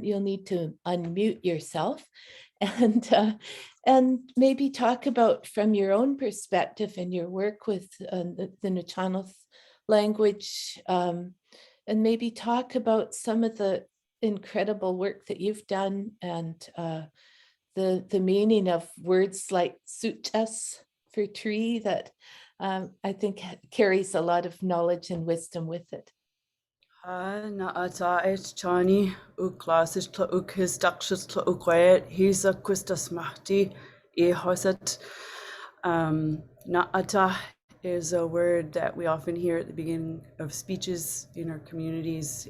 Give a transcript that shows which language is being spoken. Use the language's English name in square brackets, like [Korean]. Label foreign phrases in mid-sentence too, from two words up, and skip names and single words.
[English] You'll need to unmute yourself and maybe talk about, from your own perspective and your work with the Nuu-chah-nulth language, and maybe talk about some of the incredible work that you've done and the meaning of words like chuutsqa for tree that I think carries a lot of knowledge and wisdom with it. Tla-o-qui-aht Chani, Tla-o-qui-aht Tla-o-qui-aht Tla-o-qui-aht Gisèle Martin, hosat. Na'ata is a word that we often hear at the beginning of speeches in our communities.